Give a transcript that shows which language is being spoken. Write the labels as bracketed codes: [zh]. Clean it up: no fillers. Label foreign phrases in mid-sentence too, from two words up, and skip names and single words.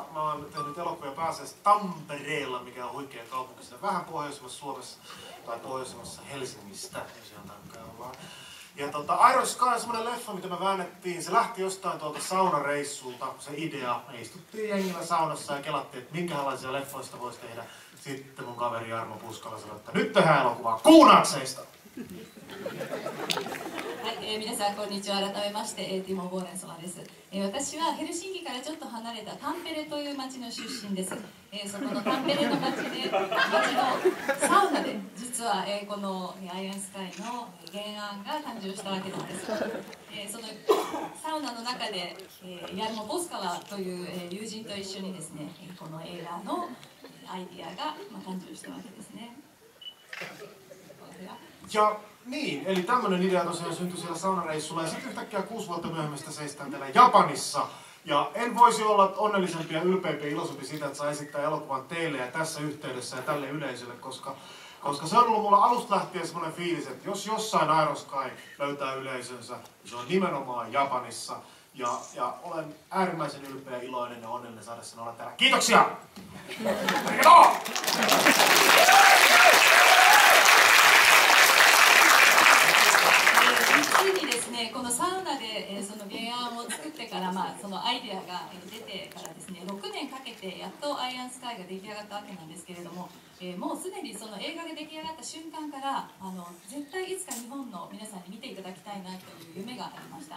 [fi] Mä oon tehnyt elokuvia pääasiassa Tampereella, mikä on huikea kaupunki siinä vähän pohjoisemmassa Suomessa tai pohjoisemmassa Helsingistä, jos ihan tarkkaan ollaan. Ja Iron Sky on semmonen leffa, mitä me väännettiin. Se lähti jostain tuolta saunareissulta, se idea. Me istuttiin jengillä saunassa ja kelattiin, että minkälaisia leffoista voisi tehdä. Sitten mun kaveri Jarmo Puskala sanoi, että nyt tehdään elokuvaa Kuunakseista! [ja] はい、皆さんこんにちは。改めまして、ティモ・ボーレンソラです。私はヘルシンキからちょっと離れたタンペレという町の出身です。そこのタンペレの町のサウナで実は、このアイアンスカイの原案が誕生したわけなんです。そのサウナの中で、ヤルモ・ポスカラという、友人と一緒にですね、この映画のアイディアが、誕生したわけですね。 [fi] Ja niin, eli tämmönen idea tosiaan syntyi siellä saunareissulla ja sitten yhtäkkiä 6 vuotta myöhemmin sitä seistään täällä Japanissa. Ja en voisi olla onnellisempi ja ylpeämpi ja iloisempi siitä, että saa esittää elokuvan teille ja tässä yhteydessä ja tälle yleisölle, koska se on ollut mulla alusta lähtien semmoinen fiilis, että jos jossain Iron Sky löytää yleisönsä, niin se on nimenomaan Japanissa. Ja olen äärimmäisen ylpeä, iloinen ja onnellinen saada sen olla täällä. Kiitoksia! [ja] ついにですね、このサウナでその原案を作ってから、そのアイデアが出てからですね、6年かけてやっとアイアンスカイが出来上がったわけなんですけれども、もうすでにその映画が出来上がった瞬間から絶対いつか日本の皆さんに見ていただきたいなという夢がありました。